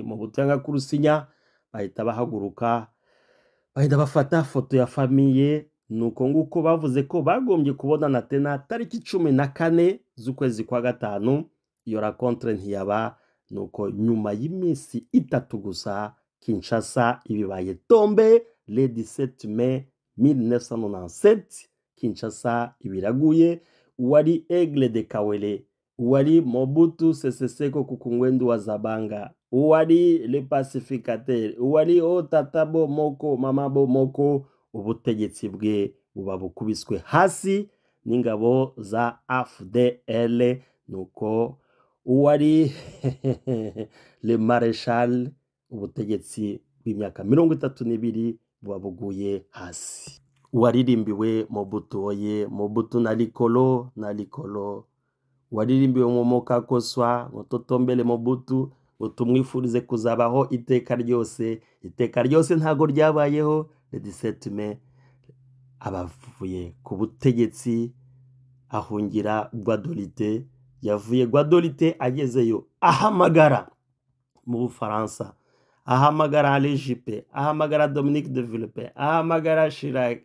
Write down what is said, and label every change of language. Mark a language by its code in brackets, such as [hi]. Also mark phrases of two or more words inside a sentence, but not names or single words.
[rw] Mobutu yanga kurusinya, bahita bahaguruka, bahita bafata foto ya famiye. Nuko nguko bavuze ko bagombye kubonana tena tariki 14 z'ukwezi kwa gatanu. Iyo rencontre ntiyaba. Nuko nyuma y'iminsi 3 gusa, Kinshasa ibibaye [fr] tombe le 17 mai 1997. [rw] Kinshasa ibiraguye. Uwari Aigle de Kawele, uwari Mobutu Sese Seko Kukungwendu wa Zabanga, uwari Le Pacificateur, uwari Otatabo Moko Mamabo Moko, ubutegetsi bwe buba bukubiswe hasi n'ingabo za AFDL. Nuko uwari Le Marechal, ubutegetsi bw'imyaka 32 buba buguye hasi. Waririmbiwe [ln] Mobutu oye, Mobutu na likolo. [rw] Waririmbiwe Momoka Koswa, Mototombele Mobutu, utumwifurize kuzabaho iteka ryose. Iteka ryose ntago ryabayeho. [fr] Le 17 mai [rw] abavuye ku butegetsi, ahungira Guadolite. Yavuye Guadolite, agezeyo ahamagara mu Bufaransa, ahamagara Alain Juppé, ahamagara Dominique de Villepin, ahamagara Chirac.